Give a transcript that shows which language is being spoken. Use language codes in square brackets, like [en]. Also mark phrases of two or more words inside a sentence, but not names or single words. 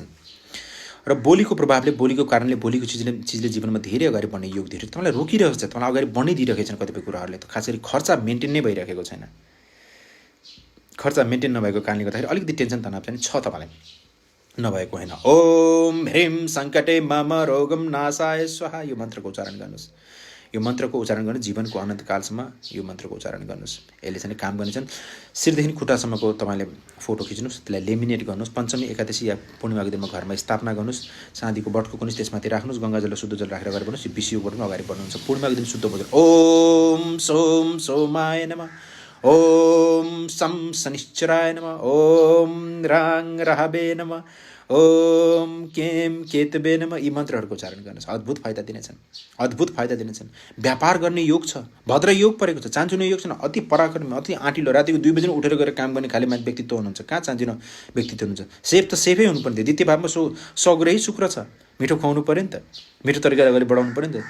[ne] र बोलीको प्रभावले, बोलीको कारणले, बोलीको चिजले जीवनमा धेरै अगाडि बढ्ने योग दिएर तपाईँलाई रोकिरहेको छ, तपाईँलाई अगाडि बढ्नै दिइरहेको छन् कतिपय कुराहरूले। खास गरी खर्च मेन्टेन नै भइरहेको छैन। खर्च मेन्टेन नभएको कारणले गर्दाखेरि अलिकति टेन्सन तनाव चाहिँ छ तपाईँलाई, नभएको होइन। [sa] ओम ह्रीम सङ्कटे मम रोगम नाशाय स्वाहा, [ne] यो मन्त्रको उच्चारण गर्नुहोस्। यो मन्त्रको उच्चारण गर्नु जीवनको अनन्तकालसम्म यो मन्त्रको उच्चारण गर्नुहोस्। यसले चाहिँ काम गर्नेछन्। शिरदेखि खुट्टासम्मको तपाईँले फोटो खिच्नुहोस्, त्यसलाई लेमिनेट गर्नुहोस्। पञ्चमी, एकादशी या पूर्णिमाको दिनमा घरमा स्थापना गर्नुहोस्। चाँदीको बटको कुनै त्यसमाथि राख्नुहोस्, गङ्गाजल र शुद्ध जल राखेर अगाडि बढ्नुहोस्। यो विषयोबाट पनि अगाडि बढ्नुहुन्छ। पूर्णिमाको दिन शुद्ध बोलेर [sa] ओम सोम सोमाय नमः, ओम सम शनिश्चराय नमः, ओम राङ राहवे नमः, ओम केम केतवे नमः, [ne] यी मन्त्रहरूको उच्चारण गर्नुहोस्। अद्भुत फाइदा दिनेछन्, अद्भुत फाइदा दिनेछन्। व्यापार गर्ने योग छ, भद्र योग परेको छ, चान्चुने योग छैन। अति पराक्रमी, अति आँटिलो, रातिको 2 बजी उठेर गएर काम गर्ने खाले मान्छे व्यक्तित्व हुनुहुन्छ। कहाँ चान्चुनो व्यक्तित्व हुनुहुन्छ? सेफ त सेफै हुनुपर्ने। द्वितीय भावमा सग्रही शुक्र छ, मिठो खुवाउनु पऱ्यो नि त, मिठो तरिकाले अगाडि बढाउनु पऱ्यो नि त।